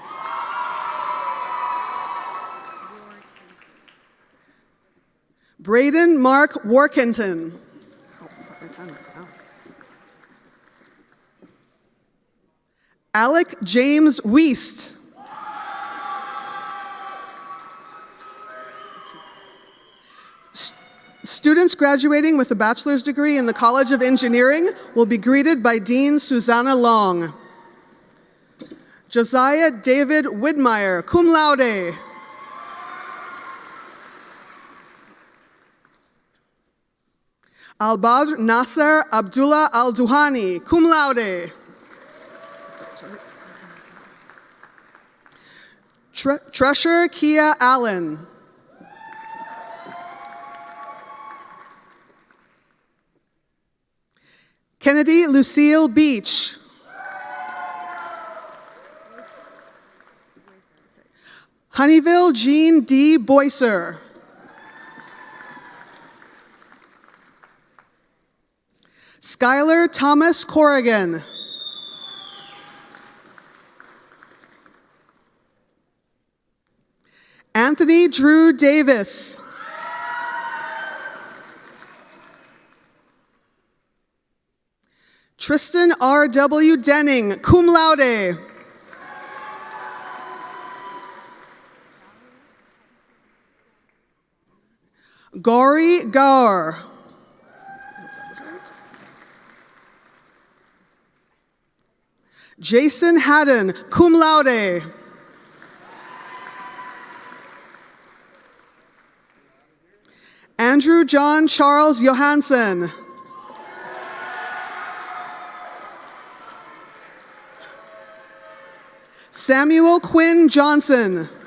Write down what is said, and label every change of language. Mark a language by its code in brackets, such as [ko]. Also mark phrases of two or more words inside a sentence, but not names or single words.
[en] Braden Mark Workington. Alec James Weist. Students graduating with a bachelor's degree in the College of Engineering will be greeted by Dean Susanna Long. Josiah David Widmeyer, [la] cum laude. [en] Albadr Nasser Abdullah Al-Duhani, [la] cum laude. [en] Tresher Kia Allen. Kennedy Lucille Beach. Honeyville Jean D. Boycer. Skylar Thomas Corrigan. Anthony Drew Davis. Tristan R.W. Denning, [la] cum laude. [en] Gauri Gaur. Jason Haddon, [la] cum laude. [en] Andrew John Charles Johansson. Samuel Quinn Johnson.